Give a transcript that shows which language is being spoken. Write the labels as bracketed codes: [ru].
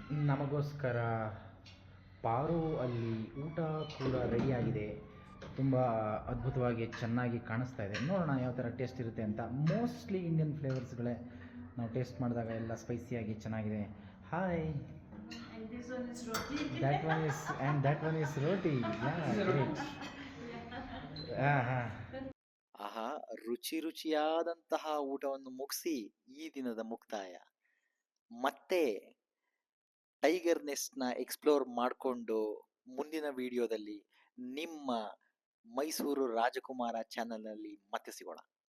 [kn] ನಮಗೋಸ್ಕರ ಪಾರು ಅಲ್ಲಿ ಊಟ ಕೂಡ ರೆಡಿಯಾಗಿದೆ. ತುಂಬ ಅದ್ಭುತವಾಗಿ ಚೆನ್ನಾಗಿ ಕಾಣಿಸ್ತಾ ಇದೆ. ನೋಡೋಣ ಯಾವ ಥರ ಟೇಸ್ಟ್ ಇರುತ್ತೆ ಅಂತ. ಮೋಸ್ಟ್ಲಿ ಇಂಡಿಯನ್ ಫ್ಲೇವರ್ಸ್ಗಳೇ ನಾವು ಟೇಸ್ಟ್ ಮಾಡಿದಾಗ ಎಲ್ಲ ಸ್ಪೈಸಿಯಾಗಿ ಚೆನ್ನಾಗಿದೆ. [en] Hi, that one is roti. Yeah, great. [kn] ಆಹಾ, ರುಚಿಯಾದಂತಹ ಊಟವನ್ನು ಮುಗಿಸಿ ಈ ದಿನದ ಮುಕ್ತಾಯ. ಮತ್ತೆ ಟೈಗರ್ ನೆಸ್ಟ್ನ ಎಕ್ಸ್ಪ್ಲೋರ್ ಮಾಡಿಕೊಂಡು ಮುಂದಿನ ವಿಡಿಯೋದಲ್ಲಿ ನಿಮ್ಮ ಮೈಸೂರು ರಾಜಕುಮಾರ ಚಾನಲ್ನಲ್ಲಿ ಮತ್ತೆ ಸಿಗೋಣ.